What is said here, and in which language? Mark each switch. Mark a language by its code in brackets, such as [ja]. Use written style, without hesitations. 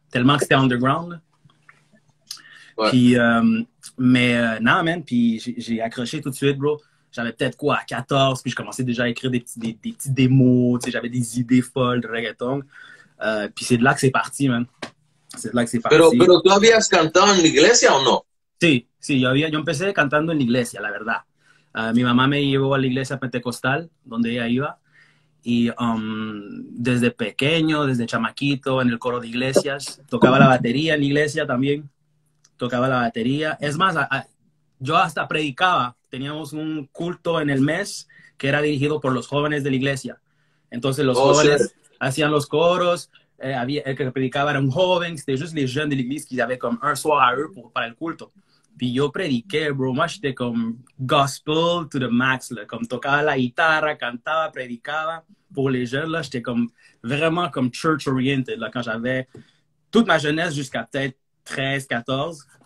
[fr] Tellement que c'était underground, là. Ouais. Puis, non, man, puis j'ai accroché tout de suite, bro. J'avais peut-être quoi, à 14, puis je commençais déjà à écrire des petits démos, tu sais, j'avais des idées folles de reggaeton. Puis c'est de là que c'est parti, man. C'est de là que c'est parti. [es] Pero tú habías cantado en la iglesia o no? Sí, sí, yo empecé cantando en la iglesia, la verdad. Mi mamá me llevó a la iglesia pentecostal, donde ella iba. Y desde pequeño, desde chamaquito, en el coro de iglesias, tocaba la batería en la iglesia también. Tocaba la batería. Es más, yo hasta predicaba. Teníamos un culto en el mes que era dirigido por los jóvenes de la iglesia. Entonces los jóvenes hacían los coros. El que predicaba era un joven. [fr] C'était juste les jeunes de l'église qui avaient comme un soir à eux [es] para el culto. [fr] Puis [es] yo prediqué, bro. [fr] Moi, j'étais comme [en] gospel to the max, [fr] là. Comme [es] tocaba [fr] la guitare, [es] cantaba, predicaba. [fr] Pour les jeunes, là, j'étais comme vraiment comme church-oriented, là, quand j'avais toute ma jeunesse jusqu'à peut-être 13, 14.